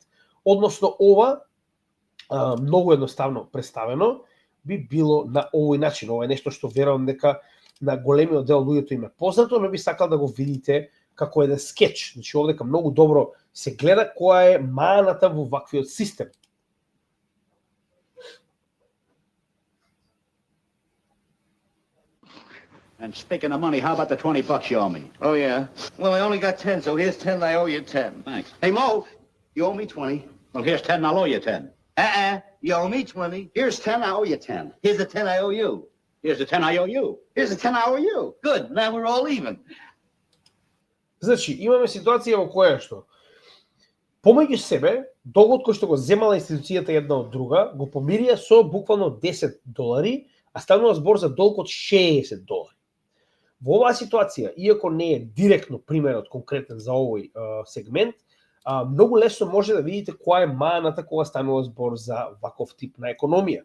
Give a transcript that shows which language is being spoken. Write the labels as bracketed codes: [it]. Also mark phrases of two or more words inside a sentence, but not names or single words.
[mk] Односно, ова, многу едноставно представено, би било на овој начин. Ова е нешто што верувам дека на големиот дел луѓето им е познато, но би сакал да го видите како еден скеч. Значи, овдека многу добро се гледа која е маната во ваквиот систем. [en] And speaking of money, how about the $20 you owe me? Oh, yeah? Well, I only got 10, so here's 10, I owe you 10. Thanks. Hey, Mo, you owe me 20. Well, here's 10, I'll owe you 10. You owe me 20. Here's 10, I owe you 10. Here's the 10 I owe you. Here's the 10 I owe you. Here's the 10 I owe you. Good, now we're all even. [mk] Значи, имаме ситуација во која што помеѓу себе, долгот кој што го земала институцијата една од друга, го помирија со буквално $10, а станува збор за долг од $60. Во оваа ситуација, иако не е директно примерот конкретен за овој сегмент, многу лесно може да видите која е маната кога станува збор за ваков тип на економија.